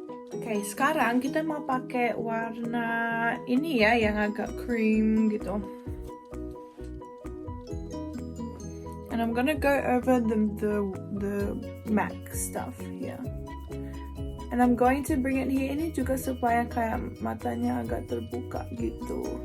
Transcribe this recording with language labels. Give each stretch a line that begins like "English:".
Indonesian: Oke, sekarang kita mau pakai warna ini ya, yang agak cream gitu.
English: And I'm gonna go over the MAC stuff here. And I'm going to bring it here.
Indonesian: Ini juga supaya kayak matanya agak terbuka gitu.